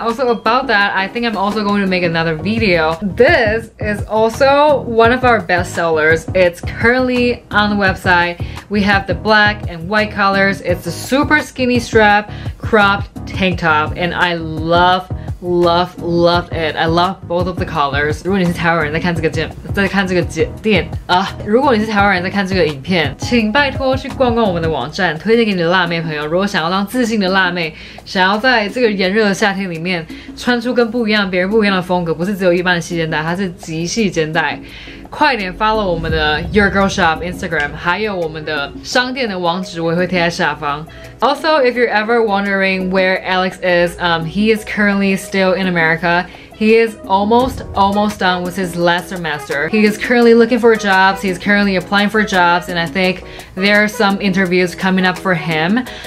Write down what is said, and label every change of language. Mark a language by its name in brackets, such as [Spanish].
[English] Also about that, I think I'm also going to make another video. This is also one of our best sellers. It's currently on the website. We have the black and white colors. It's a super skinny strap cropped tank top, and I loved it. I love both of the colors. [Chinese] 如果你是台湾人在看这个店啊，如果你是台湾人在看这个影片，请拜托去逛逛我们的网站，推荐给你的辣妹朋友。如果想要当自信的辣妹，想要在这个炎热的夏天里面穿出跟别人不一样的风格，不是只有一般的细肩带，它是极细肩带。快点 follow 我们的 Your Girl Shop Instagram， 还有我们的商店的网址我也会贴在下方。 [English] Also, if you're ever wondering where Alex is, he is currently still in America. He is almost done with his last semester. He is currently looking for jobs. He is currently applying for jobs, and I think there are some interviews coming up for him.